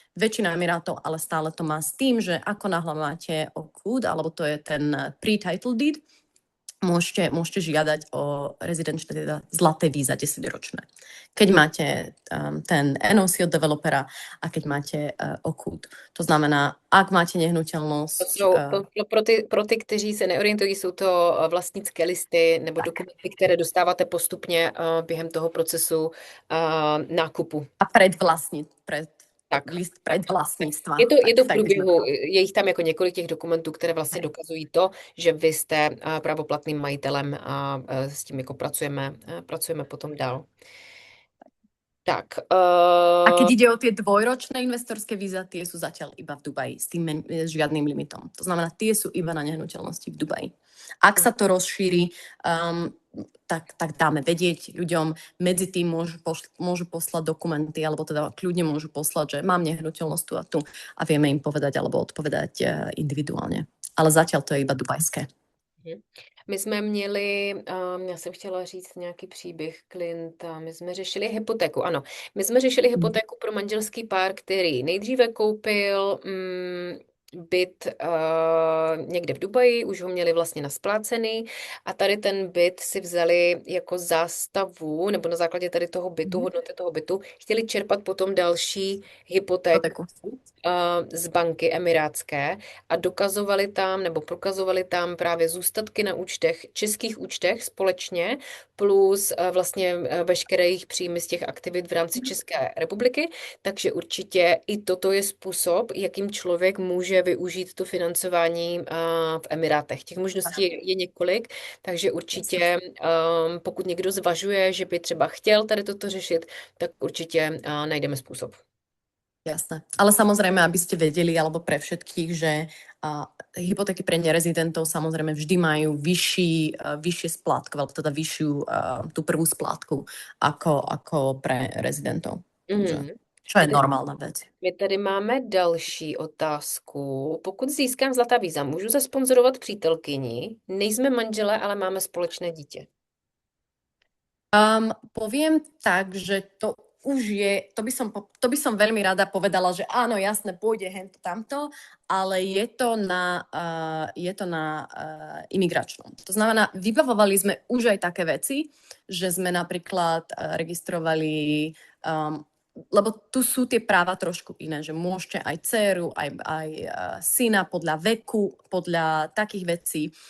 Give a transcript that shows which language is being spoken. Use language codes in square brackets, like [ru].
[sk] Väčšina emirátov ale stále to má s tým, že ako náhle máte OCUD, alebo to je ten pre-title deed, môžete žiadať o rezidenčné, teda zlaté víza 10-ročné. Keď máte ten NOC od developera a keď máte OCUD. To znamená, ak máte nehnuteľnosť... [cs] Pro ty, kteří se neorientují, jsou to vlastnické listy nebo dokumenty, které dostáváte postupně během toho procesu nákupu. [sk] A list predvlastníctva. [cs] Je to v průběhu, je jich tam jako několik těch dokumentů, které vlastně dokazují to, že vy jste právoplatným majitelem a s tím jako pracujeme potom dál. Tak. [sk] A keď ide o tie dvojročné investorské víza, tie sú zatiaľ iba v Dubaji s tým žiadnym limitom. To znamená, tie sú iba na nehnuteľnosti v Dubaji. Ak sa to rozšíri, tak dáme vedieť ľuďom, medzi tým môžu poslať dokumenty, alebo teda kľudne môžu poslať, že mám nehnuteľnosť tu a tu a vieme im povedať alebo odpovedať individuálne. Ale zatiaľ to je iba dubajské. [cs] My jsme měli, já jsem chtěla říct nějaký příběh klienta, my jsme řešili hypotéku, ano. My jsme řešili hypotéku pro manželský pár, který nejdříve koupil byt někde v Dubaji, už ho měli vlastně nasplácený a tady ten byt si vzali jako zástavu, nebo na základě tady toho bytu, hodnoty toho bytu, chtěli čerpat potom další hypotéku z banky emirátské a dokazovali tam, nebo prokazovali tam právě zůstatky na účtech, českých účtech společně, plus vlastně veškeré jejich příjmy z těch aktivit v rámci České republiky, takže určitě i toto je způsob, jakým člověk může využít to financování v Emirátech. Těch možností je několik, takže určitě pokud někdo zvažuje, že by třeba chtěl tady toto řešit, tak určite najdeme způsob. [sk] Jasné. Ale samozrejme, aby ste vedeli, alebo pre všetkých, že hypotéky pre nerezidentov samozrejme vždy majú vyššie splátky, alebo teda vyššiu tú prvú splátku ako pre rezidentov. Čo je normálna vec. [cs] My tady máme další otázku. Pokud získám zlatá víza, můžu zasponzorovat přítelkyni? Nejsme manželé, ale máme společné dítě. [sk] Poviem tak, že to už je, to by som veľmi rada povedala, že áno, jasné, pôjde hento tamto, ale je to na imigračnom. To znamená, vybavovali sme už aj také veci, že sme napríklad registrovali, lebo tu sú tie práva trošku iné, že môžete aj dceru, aj syna podľa veku, podľa takých vecí.